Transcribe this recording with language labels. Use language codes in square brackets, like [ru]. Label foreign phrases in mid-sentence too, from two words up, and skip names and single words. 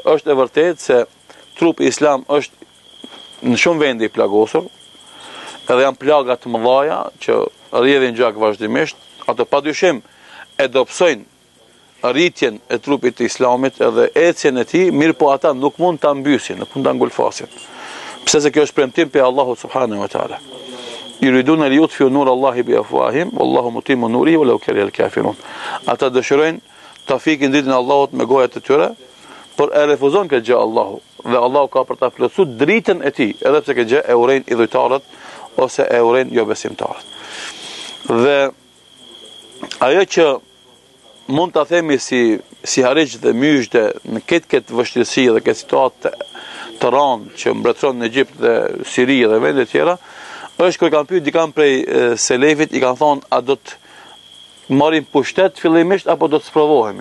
[sq] Është e vërtetë se trupi islam është në shumë vende i plagosur, edhe janë plaga të mëdha që rrjedhin gjak vazhdimisht, ato padyshim e dobësojnë rritjen e trupit të islamit edhe ecjen e tij, mirë po ata nuk mund ta mbysin, nuk mund ta ngulfasin. Pse se kjo është premtim pe Allahu [ar] سبحانه وتعالى. يريدون أن يطفئوا نور الله بأفواههم والله متم نوره ولو كره الكافرون. [sq] Ata dëshirojnë ta fikin dritën e Allahut me gojat e tyre, por e refuzon këtë gjë Allahu. Dhe Allahu ka për ta plotësuar dritën e tij, edhe pse këtë gjë e urrejn idhujtarët ose e urrejn jo besimtarët. Dhe ajo që mund ta themi si harigj dhe myshde në këtë vështirësi dhe këtë situatë të rëndë që mbretëron në Egjipt dhe Siri dhe vende tjera, është kur kanë pyet dikant prej selefit, i kanë thonë a do të marrim pushtet fillimisht apo do të sprovohemi.